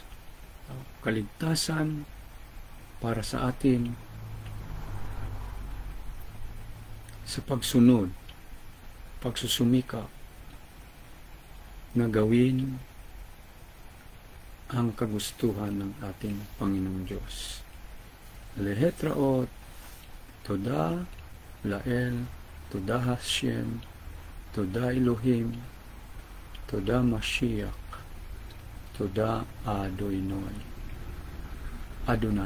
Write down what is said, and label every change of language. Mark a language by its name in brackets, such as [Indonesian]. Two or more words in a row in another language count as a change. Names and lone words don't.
[Filipino] Kaligtasan para sa atin sa pagsunod, pagsusumika na gawin ang kagustuhan ng ating Panginoong Diyos. [Hebrew] Lehetraot, תודה, לאל, תודה השם, תודה אלוהים, תודה משיח, תודה אדוני.